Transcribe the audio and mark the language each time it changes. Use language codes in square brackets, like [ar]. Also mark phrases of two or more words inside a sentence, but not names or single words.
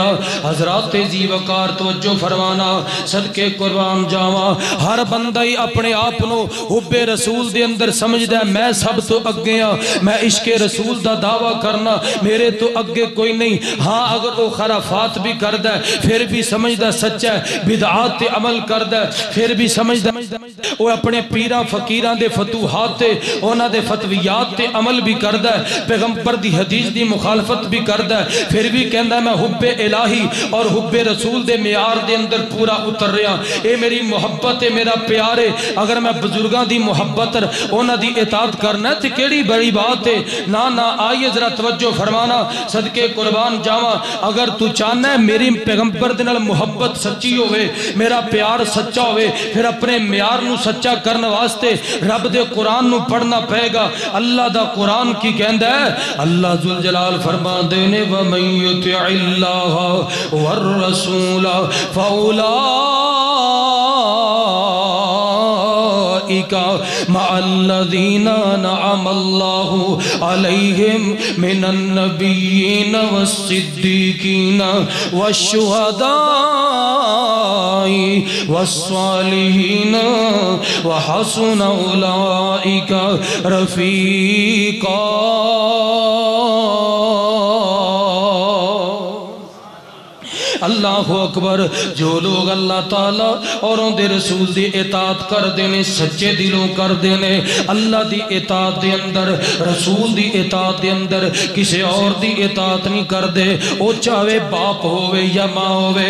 [pa] حضرات ذی وقار توجہ فرمانا، صدقے قربان جاواں، ہر بندہ ہی اپنے آپ نو حب رسول دے اندر سمجھدا ہے میں سب تو اگے ہاں، میں عشق رسول دا دعویٰ کرنا میرے تو اگے کوئی نہیں۔ ہاں اگر وہ خرافات بھی کردا ہے پھر بھی سمجھدا سچا ہے، بدعات تے عمل کردا ہے پھر بھی سمجھدا وہ اپنے پیراں فقیراں دے فتوحات تے انہاں دے فتویات تے عمل بھی کردا ہے، پیغمبر دی حدیث دی مخالفت بھی کردا ہے، پھر بھی کہندا ہے میں حب الہی اور حب رسول دے معیار دے اندر پورا اتر رہا۔ اے میری محبت ہے، میرا پیار ہے، اگر میں بزرگاں دی محبت انہاں دی اطاعت کرنا تے کیڑی بڑی بات ہے۔ نہ آئیے ذرا توجہ فرمانا، صدقے قربان جاواں، اگر تو چاہنا ہے میری پیغمبر دے نال محبت سچی ہوئے، میرا پیار سچا ہوئے، پھر اپنے معیار نو سچا کرنے واسطے رب دے قرآن نو پڑھنا پائے گا۔ اللہ دا قرآن کی کہندا ہے، اللہ ذوالجلال فرما دینے [ar] وَمَن يُطِعِ اللَّهَ وَالرَّسُولَ مع الذين أنعم الله عليهم من النبيين والصديقين والشهداء والصالحين وحسن أولئك رفيقا۔ [pa] اللہ اکبر، جو لوگ اللہ تعالیٰ اور ان دے رسول دی اطاعت کر دینے، سچے دلوں کر دینے، اللہ دی اطاعت دے اندر، رسول دی اطاعت دے اندر کسی اور دی اطاعت نہیں کر دے، وہ چاہے باپ ہوئے یا ماں ہوئے،